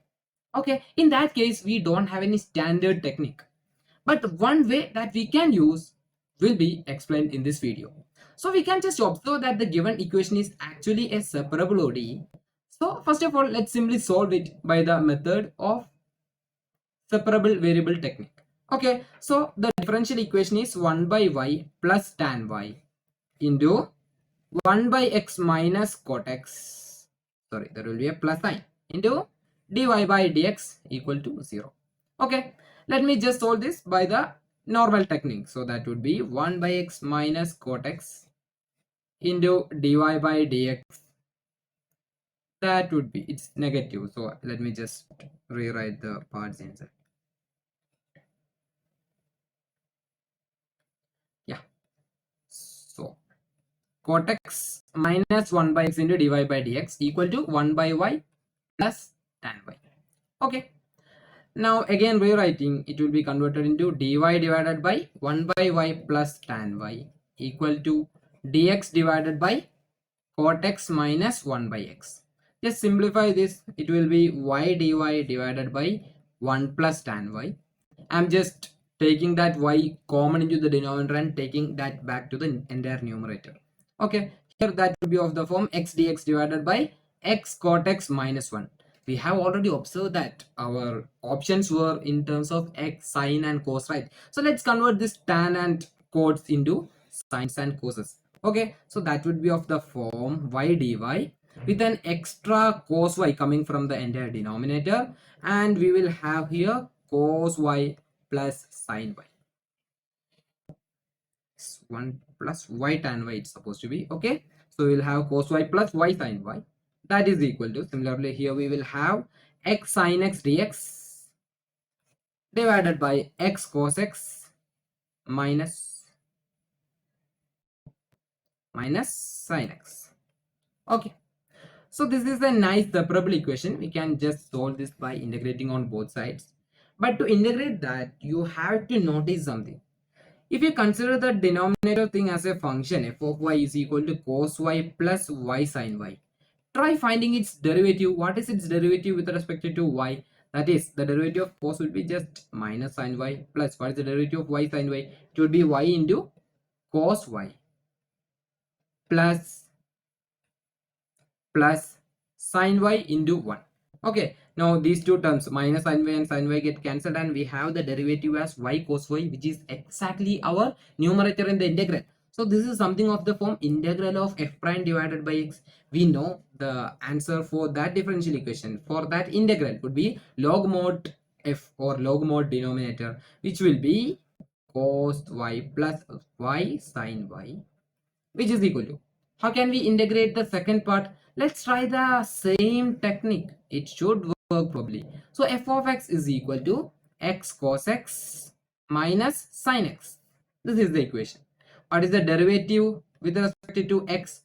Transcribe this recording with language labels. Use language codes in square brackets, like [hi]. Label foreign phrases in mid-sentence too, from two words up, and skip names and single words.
[en] Okay, in that case we don't have any standard technique, but one way that we can use will be explained in this video. So we can just observe that the given equation is actually a separable ODE. So first of all, let's simply solve it by the method of separable variable technique. Okay, so the differential equation is 1 by y plus tan y into 1 by x minus cot x. Sorry, there will be a plus sign into dy by dx equal to 0. Okay, let me just solve this by the normal technique. So that would be 1 by x minus cot x into dy by dx. That would be, it's negative. So let me just rewrite the parts inside. Yeah. So cot x minus 1 by x into dy by dx equal to 1 by y plus tan y. Okay. Now again rewriting, it will be converted into dy divided by 1 by y plus tan y equal to dx divided by cot x minus 1 by x. Just simplify this, it will be y dy divided by 1 plus tan y. I'm just taking that y common into the denominator and taking that back to the entire numerator. Okay, here that will be of the form x dx divided by x cot x minus 1. We have already observed that our options were in terms of x, sine and cos, right? So let's convert this tan and cots into sines and coses. Okay, so that would be of the form y dy with an extra cos y coming from the entire denominator, and we will have here cos y plus sine y. 1 plus y tan y it's supposed to be. Okay, so we'll have cos y plus y sine y. That is equal to, similarly here we will have x sine x dx divided by x cos x minus sine x. Okay, so this is a nice separable equation. We can just solve this by integrating on both sides. But to integrate that, you have to notice something. If you consider the denominator thing as a function, f of y is equal to cos y plus y sine y. Try finding its derivative. What is its derivative with respect to y? That is, the derivative of cos will be just minus sine y plus, what is the derivative of y sine y? It would be y into cos y plus sine y into 1. Okay, now these two terms minus sine y and sine y get cancelled and we have the derivative as y cos y, which is exactly our numerator in the integral. So this is something of the form integral of f prime divided by x. We know the answer for that differential equation for that integral would be log mod f or log mod denominator, which will be cos y plus y sine y, which is equal to, how can we integrate the second part? let's try the same technique. It should work probably. So f of x is equal to x cos x minus sin x. This is the equation. What is the derivative with respect to x?